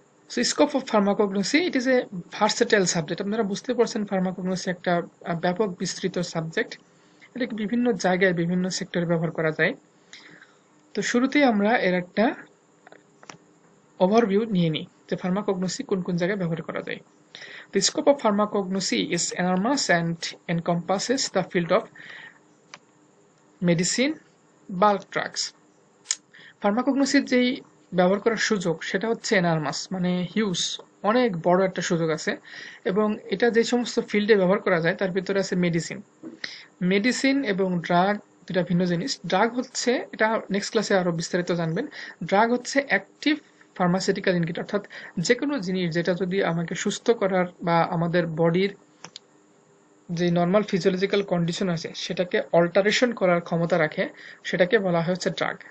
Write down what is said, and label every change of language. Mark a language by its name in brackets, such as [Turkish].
[English] So scope of pharmacognosy, it is a versatile subject. [Bangla] আপনারা বুঝতে পারছেন ফার্মাকোগনোসি একটা ব্যাপক বিস্তৃত সাবজেক্ট, এটাকে বিভিন্ন জায়গায় বিভিন্ন সেক্টরে ব্যবহার করা যায়। তো শুরুতেই আমরা এর একটা ওভারভিউ নিয়ে নিই যে ফার্মাকোগনোসি কোন কোন জায়গায় ব্যবহার করা যায়। [English] The scope of pharmacognosy is enormous and encompasses the field of medicine, bulk drugs. [Bangla] ফার্মাকোগনোসির যেই ব্যবহার করার সুযোগ সেটা হচ্ছে এনার্মাস, মানে হিউজ, অনেক বড় একটা সুযোগ আছে। এবং এটা যে সমস্ত ফিল্ডে ব্যবহার করা যায় তার ভিতরে আছে মেডিসিন এবং ড্রাগ, দুটা ভিন্ন জিনিস। ড্রাগ হচ্ছে, এটা নেক্সট ক্লাসে আরো বিস্তারিত জানবেন, ড্রাগ হচ্ছে অ্যাক্টিভ ফার্মাসিউটিক্যাল ইনগ্রিডিয়েন্ট, অর্থাৎ যে কোনো জিনিস যেটা যদি আমাকে সুস্থ করার বা আমাদের বডির যে নর্মাল ফিজিওলজিক্যাল কন্ডিশন আছে সেটাকে অল্টারেশন করার ক্ষমতা রাখে, সেটাকে বলা হয় হচ্ছে ড্রাগ।